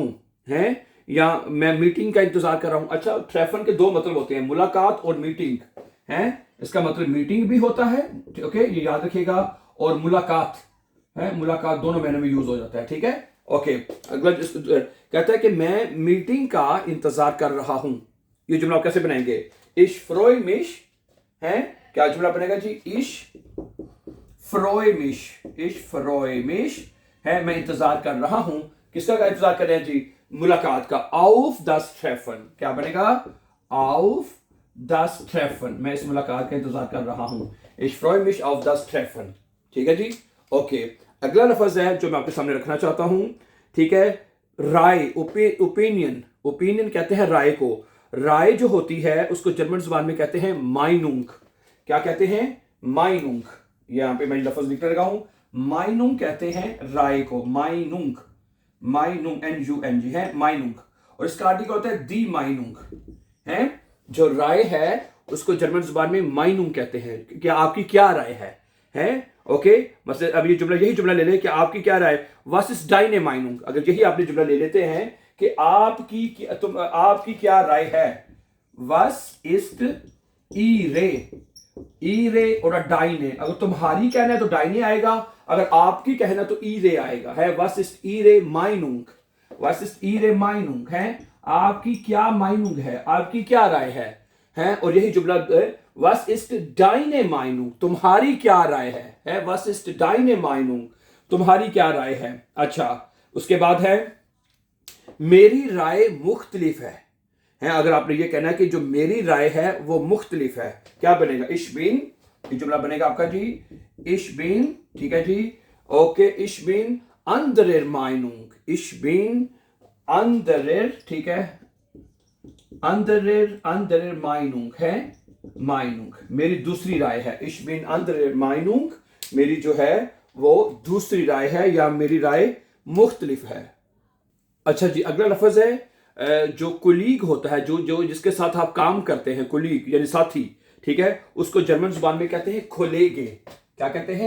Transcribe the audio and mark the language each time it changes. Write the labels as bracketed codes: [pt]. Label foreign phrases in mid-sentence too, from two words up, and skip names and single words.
[ur] ہیں، یا میں میٹنگ کا انتظار کر رہا ہوں۔ اچھا، ٹریفن کے دو مطلب ہوتے ہیں، ملاقات اور میٹنگ. ہیں، اس کا مطلب میٹنگ بھی ہوتا ہے. اوکے، یہ یاد رکھیےگا. اور ملاقات ہے، ملاقات دونوں مہینوں میں یوز ہو جاتا ہے. ٹھیک ہے، اوکے. اگلا کہتا ہے کہ میں میٹنگ کا انتظار کر رہا ہوں. یہ جملہ کیسے بنائیں گے? [de] ich freue mich है। [ur] کیا جملہ بنے گا جی? [de] ich freue mich, ich freue mich [ur] ہے، میں انتظار کر رہا ہوں. کس کا کا انتظار کر رہے ہیں جی? ملاقات کا. [de] auf das Treffen, [ur] کیا بنے گا? [de] auf das Treffen, [ur] میں اس ملاقات کا انتظار کر رہا ہوں. [de] ich freue mich auf das Treffen। [ur] ٹھیک ہے جی، اوکے. اگلا لفظ ہے جو میں آپ کے سامنے رکھنا چاہتا ہوں. ٹھیک ہے، رائے، اوپینین. اوپینین کہتے ہیں رائے کو. رائے جو ہوتی ہے اس کو جرمن زبان میں کہتے ہیں ماینونگ. کیا کہتے ہیں؟ ماینونگ. یہاں پہ میں لفظ لکھنے لگا ہوں، ماینونگ کہتے ہیں رائے کو. ماینونگ، ماینونگ، NUNG ہے، ماینونگ. اور اس کا آرٹیکل ہوتا ہے [de] die Meinung [ur] ہے۔ جو رائے ہے اس کو جرمن زبان میں ماینونگ کہتے ہیں. کیا آپ کی کیا رائے ہے? اوکے، مطلب اب یہ جملہ، یہی جملہ لے لیں کہ آپ کی کیا رائے? [de] was ist deine Meinung। [ur] اگر یہی آپ نے جملہ لے لیتے ہیں کہ آپ کی کیا رائے ہے? [de] was ist ihre और डाइने। [ur] اگر تمہاری کہنا ہے تو ڈائنے آئے گا، اگر آپ کی کہنا تو ihre آئے گا. ہے [de] was ist ihre Meinung, was ist ihre Meinung [ur] ہے، آپ کی کیا ماینونگ ہے، آپ کی کیا رائے ہے. اور یہی جملہ [de] was ist deine Meinung, [ur] تمہاری کیا رائے ہے. [de] was ist deine Meinung, [ur] تمہاری کیا رائے ہے. اچھا، اس کے بعد ہے میری رائے مختلف ہے. اگر آپ نے یہ کہنا ہے کہ جو میری رائے ہے وہ مختلف ہے، کیا بنے گا? [de] ich bin, [ur] یہ جملہ بنے گا آپ کا جی [de] ich bin। [ur] ٹھیک ہے جی، اوکے. [de] ich bin anderer Meinung, ich bin anderer, [ur] ٹھیک ہے, [de] anderer Meinung [ur] ہے، Meinung میری دوسری رائے ہے, [de] ich bin anderer Meinung [ur] میری جو ہے وہ دوسری رائے ہے یا میری رائے مختلف ہے. اچھا جی، اگلا لفظ ہے جو کلیگ ہوتا ہے، جو جو جس کے ساتھ آپ کام کرتے ہیں، کلیگ یعنی ساتھی، ٹھیک ہے، اس کو جرمن زبان میں کہتے ہیں کھولیگے. کیا کہتے ہیں?